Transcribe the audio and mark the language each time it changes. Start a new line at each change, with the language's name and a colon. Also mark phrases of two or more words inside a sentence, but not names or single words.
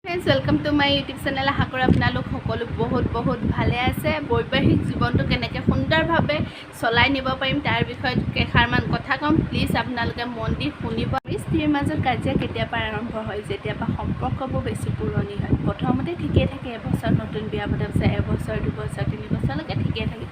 English: friends welcome to my YouTube channel.
Assamese: আশা কৰো আপোনালোক সকলো बहुत ভালে আছে। বৈবাহিক জীৱনটো কেনেকৈ সুন্দৰভাৱে চলাই নিব পাৰিম তাৰ বিষয়ে কেইষাৰমান কথা কম। প্লিজ আপোনালোকে মন দি শুনিব। স্ত্ৰীৰ মাজত কাজিয়া কেতিয়াবা আৰম্ভ হয় যেতিয়া সম্পৰ্কবোৰ বেছি পুৰণি হয়। প্ৰথমতে ঠিকেই থাকে, এবছৰ নতুন বিয়া পতাৰ পিছত এবছৰ 2 বছৰ 3 বছৰলৈকে ঠিকেই থাকে।